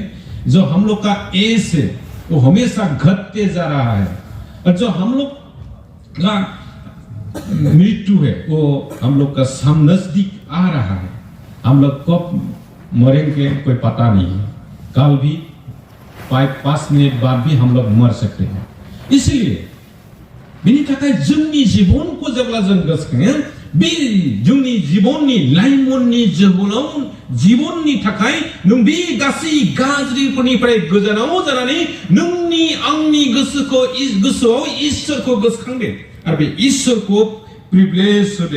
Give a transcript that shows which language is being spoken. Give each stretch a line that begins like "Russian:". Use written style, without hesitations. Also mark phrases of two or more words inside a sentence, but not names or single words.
Hindi: जो हम लोग का एज है वो हमेशा घटते जा रहा है, और जो हम लोग का मृत्यु है वो हम लोग का नजदीक आ रहा है। हम लोग कब मरेंगे कोई पता नहीं है, कल भी 5 मिनट बाद भी हम लोग मर सकते हैं।
Bodo: इसलिए बिनि थाखाय जोंनि जिबनखौ जेब्ला जों गोसोखाङो, बे जोंनि जिबननि लाइमोननि जोहोलाव जिबननि थाखाय नों बे गासै गाज्रिफोरनिफ्राय गोजानाव जानानै नोंनि आंनि गोसोआव इसोरखौ गोसोखांदो आरो बे इसोरखौ प्रिभिलेज होदो।